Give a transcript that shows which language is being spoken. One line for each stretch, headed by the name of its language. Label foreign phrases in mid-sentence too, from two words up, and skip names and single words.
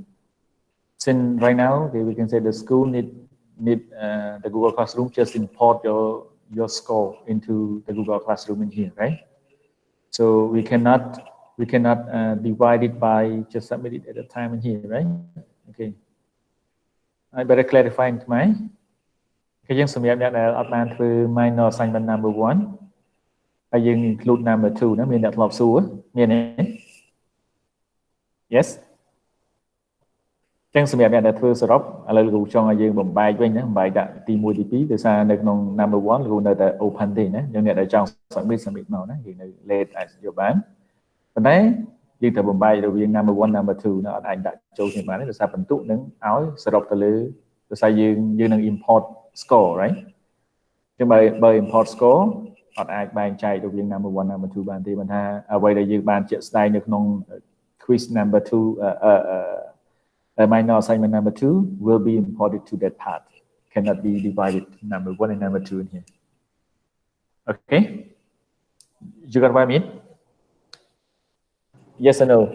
English: Since right now, okay, we can say the school need the Google Classroom, just import your score into the Google Classroom in here, right? So we cannot divide it by just submit it at a time in here, right? Okay. I better clarify into my
Khmer: គេយើងសម្រាប់អ្នកដែលអត់បានធ្វើ
English: minor assignment number 1
Khmer: ហើយយើង
English: include number 2
Khmer: ណាមានអ្នកធ្លាប់សួរមានទេ Yes ចឹងសម្រាប់អ្នកដែលធ្វើសរុបឥឡូវលោកគ្រូចង់ឲ្យយើង បំបែកវិញណាបំបែកដាក់ទី1ទី2ដោយសារនៅក្នុង
English: number 1
Khmer: លោកគ្រូនៅតែ open ទេណាយើងអ្នកដែលចង់ submit មកណាយើងនៅ late អាចយកបានប៉ុន្តែយើងត្រូវបំបែករវាង
English: number 1 number 2
Khmer: ណាអត់អាចដាក់ចូលគ្នាបានទេដោយសារបន្ទុកនឹងឲ្យសរុបទៅលើដោយសារយើងនឹង
English: import score right
Khmer: ចឹងបើ
English: import score
Khmer: អត់អាចបែងចែករវាង
English: number 1 number 2
Khmer: បានទេមិនថាអ្វីដែលយើងបានជាក់ស្ដែងនៅក្នុង
English: quiz number 2 minor assignment number 2 will be imported to that part cannot be divided number 1 and number 2 in here okay you got what I mean yes or no